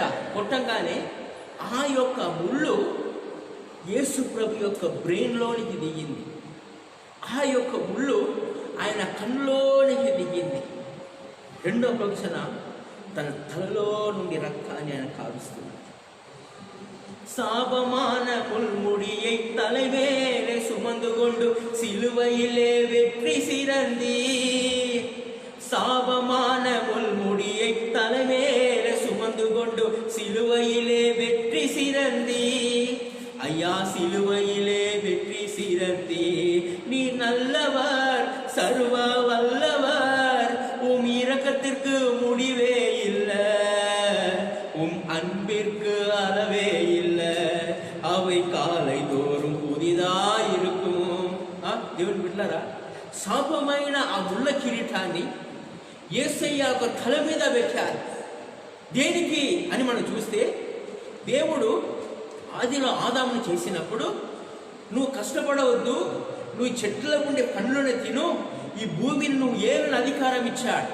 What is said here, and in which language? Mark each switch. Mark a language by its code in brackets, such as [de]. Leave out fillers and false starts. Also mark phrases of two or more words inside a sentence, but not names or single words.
[te] కొట్టంగానే ఆ యొక్క ముళ్ళు యేసు ప్రభు యొక్క బ్రెయిన్లోనికి దిగింది. ఆ యొక్క ముళ్ళు ఆయన కన్నులోనికి దిగింది. రెండో ప్రొక్షణ తన తలలో నుండి రక్తాన్ని ఆయన కారుస్తున్నాడు. [ta] சாபமான முள்முடியை தலைவேலே சுமந்து கொண்டு சிலுவையிலே வெற்றி சிறந்தி. சாபமான முள்முடியை தலைவேலே சுமந்து கொண்டு சிலுவையிலே வெற்றி சிறந்தி. ஐயா சிலுவையிலே வெற்றி சிறந்தி. நீ நல்லவர், சர்வ வல்லவர், உம் இரக்கத்திற்கு முடிவே இல்லை, உம் அன்பிற்கு அளவே இல்லை, அவை காலை தோறும் புதிதாயிருக்கும். [te] దేవుని బిడ్డలారా, శాపమైన ఆ ముళ్ళ కిరీటాన్ని యేసయ్య యొక్క తల మీద పెట్టారు. దేనికి అని మనం చూస్తే, దేవుడు ఆదిలో ఆదామును చేసినప్పుడు నువ్వు కష్టపడవద్దు, నువ్వు చెట్ల ఉండే పండ్లను తిను, ఈ భూమిని నువ్వు ఏలని అధికారం ఇచ్చాడు.